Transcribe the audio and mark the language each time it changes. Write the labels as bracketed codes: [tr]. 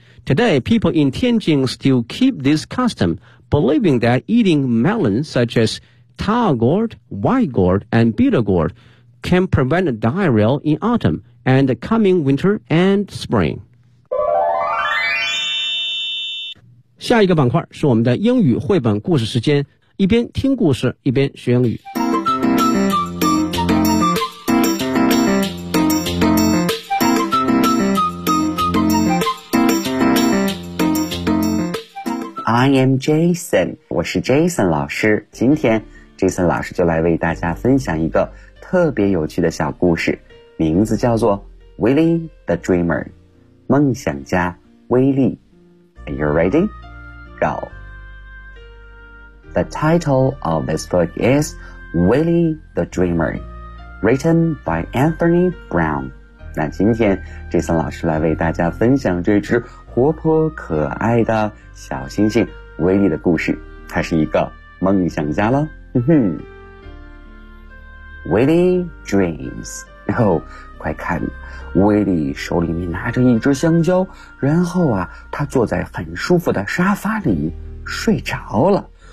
[en] Today, people in Tianjin still keep this custom, believing that eating melons such as Ta gourd, White gourd, and Bitter gourd can prevent diarrhea in autumn and the coming winter and spring. [zh] 下一个板块是我们的英语绘本故事时间，一边听故事一边学英语。 [en] I am Jason， [zh] 我是 Jason 老师。今天 Jason 老师就来为大家分享一个特别有趣的小故事，名字叫做 Willie the Dreamer， 梦想家威利。 [en] Are you ready? Go. The title of this book is Willy the Dreamer, written by Anthony Brown. [zh] 那今天 Jason 老师来为大家分享这只活泼可爱的小星星威力的故事。他是一个梦想家了。哼 [en] Willy dreams. [zh] 然后快看，威利手里面拿着一只香蕉，然后啊，他坐在很舒服的沙发里睡着了。